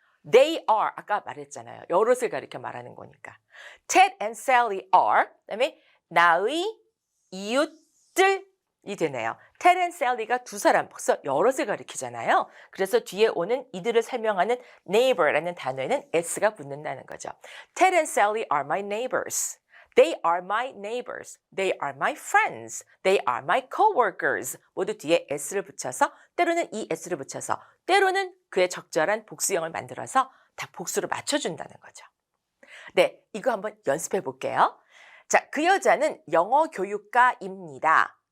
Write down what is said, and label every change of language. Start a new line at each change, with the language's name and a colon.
English: They are,
Korean: 아까 말했잖아요. 여럿을 가리켜 말하는 거니까.
English: Ted and Sally are,
Korean: 그다음에 나의 이웃들이 되네요. Ted and Sally가 두 사람, 벌써 여럿을 가리키잖아요. 그래서 뒤에 오는 이들을 설명하는 neighbor라는 단어에는 s가 붙는다는 거죠.
English: Ted and Sally are my neighbors. They are my neighbors. They are my friends. They are my coworkers.
Korean: 모두 뒤에 s를 붙여서 때로는 es를 붙여서 때로는 그의 적절한 복수형을 만들어서 다 복수로 맞춰준다는 거죠. 네, 이거 한번 연습해 볼게요. 자, 그 여자는 영어 교육가입니다.